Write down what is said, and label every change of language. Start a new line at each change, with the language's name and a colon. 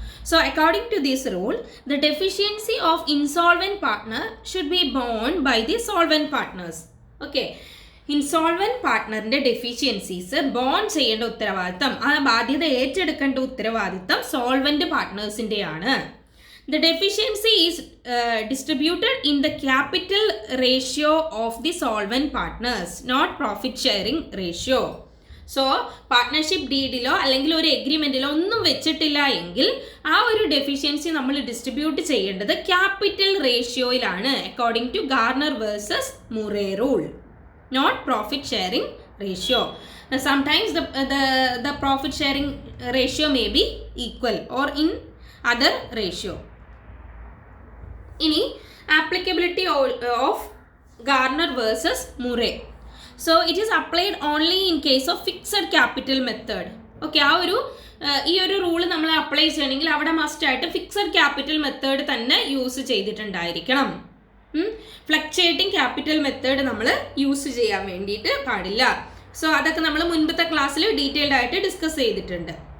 English: So according to this rule, the deficiency of insolvent partner should be borne by the solvent partners. Okay.
Malayalam: Insolvent പാർട്ട്ണറിന്റെ deficiencies bone ചെയ്യേണ്ട ഉത്തരവാദിത്തം, ആ ബാധ്യത ഏറ്റെടുക്കേണ്ട ഉത്തരവാദിത്തം solvent പാർട്ട്നേഴ്സിന്റെയാണ്.
English: The deficiency is distributed in the capital ratio of the solvent partners, not profit sharing ratio.
Malayalam: So partnership ഡീഡിലോ അല്ലെങ്കിൽ ഒരു എഗ്രിമെന്റിലോ ഒന്നും വെച്ചിട്ടില്ല എങ്കിൽ ആ ഒരു ഡെഫിഷ്യൻസി നമ്മൾ ഡിസ്ട്രിബ്യൂട്ട് ചെയ്യേണ്ടത് capital റേഷ്യോയിലാണ്,
English: According to Garner versus Murray rule, not profit sharing ratio. Sometimes the profit sharing ratio may be equal or in other ratio.
Malayalam: ഇനി
English: applicability of Garner versus Murray. So it is applied only in case of fixed capital method.
Malayalam: Okay, ഈ ഒരു rule നമ്മൾ apply ചെയ്യണമെങ്കിൽ അവിടെ must ആയിട്ട് fixed capital method തന്നെ use ചെയ്തിട്ടുണ്ടായിരിക്കണം. Fluctuating capital method നമ്മൾ use ചെയ്യാൻ വേണ്ടിയിട്ട് പാടില്ല. സോ അതൊക്കെ നമ്മൾ മുൻപത്തെ ക്ലാസ്സിൽ ഡീറ്റെയിൽഡ് ആയിട്ട് ഡിസ്കസ് ചെയ്തിട്ടുണ്ട്.